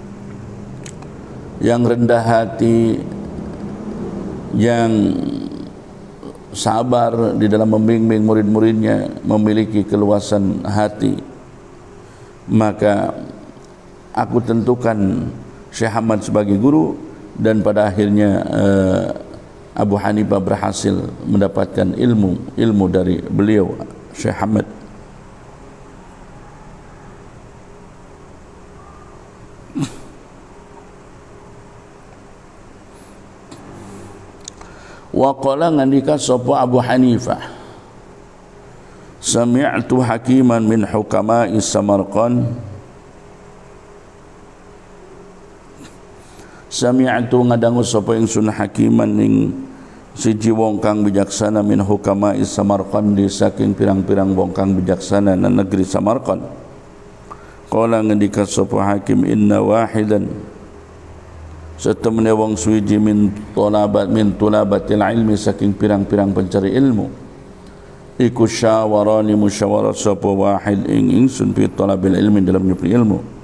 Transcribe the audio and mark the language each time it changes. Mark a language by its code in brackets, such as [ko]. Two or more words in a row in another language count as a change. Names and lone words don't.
[id] yang rendah hati, yang sabar di dalam membimbing murid-muridnya, memiliki keluasan hati, maka aku tentukan Syekh Ahmad sebagai guru, dan pada akhirnya Abu Hanifah berhasil mendapatkan ilmu dari beliau Syekh Ahmad. [ar] وقال [jv] ngandika sapa [ar] Abu Hanifah, سمعت حكيما من حكماء سمرقند, [jv] sami'tu ngadangu sapa ingsun hakiman ning siji wong kang bijaksana [ar] من حكماء سمرقند, [jv] saking pirang-pirang wong kang bijaksana na negeri Samarqand. Qala ngandika sapa hakim, [ar] إن واحدا [jv] setemene wong suwiji [ar] من طلبة العلم, [jv] saking pirang-pirang pencari ilmu, iku syawarani musyawarah sapa wahid ing ingsun [ar] في طلب العلم, [jv] dalam nyupri ilmu.